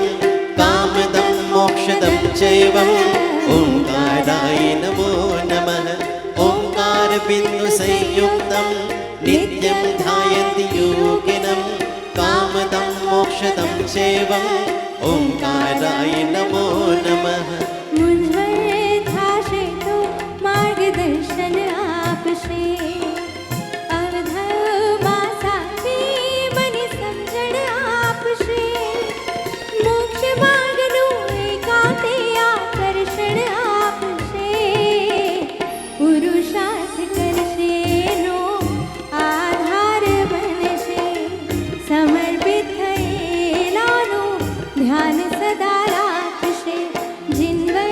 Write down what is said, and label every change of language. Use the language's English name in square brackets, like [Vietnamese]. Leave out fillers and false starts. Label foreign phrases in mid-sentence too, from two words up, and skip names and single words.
[Sanskrit] कामदं मोक्षदं चैवम् ओंकाराय नमो नमः ओंकारबिन्दु संयुक्तं नित्यं ध्यायन्ति योगिनं कामदं मोक्षदं चैवम् ओंकाराय नमो नमः [Gujarati] મૂંઝવણ થાશે તો માર્ગદર્શન આપશે અવધમાં સાચી મને સમજણ આપશે મોક્ષ માર્ગનું એકાંતે આકર્ષણ આપશે પુરુષાર્થ કરશે એનો આધાર બનશે સમર્પિત થયેલાનું ધ્યાન સદા રાખશે जिन